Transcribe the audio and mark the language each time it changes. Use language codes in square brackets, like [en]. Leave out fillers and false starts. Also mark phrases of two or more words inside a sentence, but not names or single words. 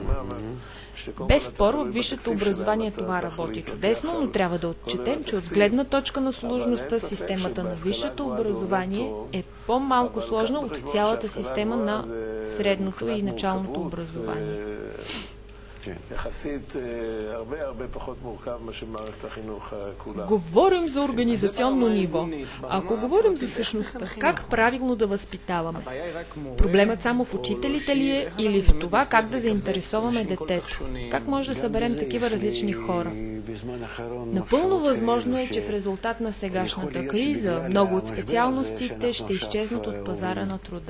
[bg] Без спор, в висшето образование това работи чудесно, но трябва да отчетем, че от гледна точка на сложността, системата на висшето образование е по-малко сложна от цялата система на средното и началното образование. [he] יחסית הרבה פחות מורכב מאשר מערכת החינוך כולה. [bg] Говорим за организационно ниво. Ако говорим за същността, как правилно да възпитаваме? Проблемът само в учителите ли е или в това как да заинтересоваме детето? Как може да съберем такива различни хора? Напълно възможно е, че в резултат на сегашната криза много от специалностите ще изчезнат от пазара на труда.